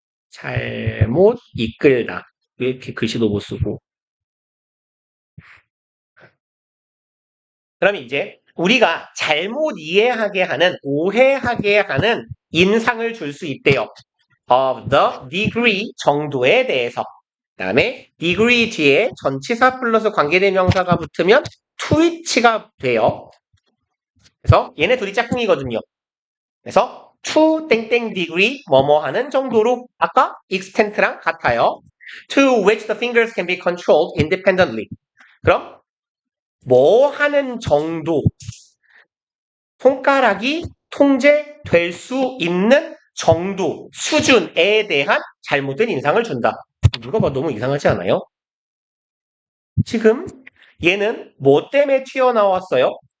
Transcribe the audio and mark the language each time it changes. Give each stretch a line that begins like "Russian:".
Korean: 잘못 이끌다. 왜 이렇게 글씨도 못 쓰고. 그럼 이제 우리가 잘못 이해하게 하는, 오해하게 하는 인상을 줄 수 있대요.
English: of the degree, 정도에 대해서.
Korean: 그 다음에 degree 뒤에 전치사 플러스 관계대명사가 붙으면
English: to which
Korean: 가 돼요. 그래서 얘네 둘이 짝꿍이거든요. 그래서 to 땡땡 degree 뭐뭐 하는 정도로 아까 extent랑 같아요.
English: To which the fingers can be controlled independently.
Korean: 그럼 뭐 하는 정도, 손가락이 통제될 수 있는 정도, 수준에 대한 잘못된 인상을 준다. 누가 봐도 너무 이상하지 않아요? 지금 얘는 뭐 때문에 튀어나왔어요?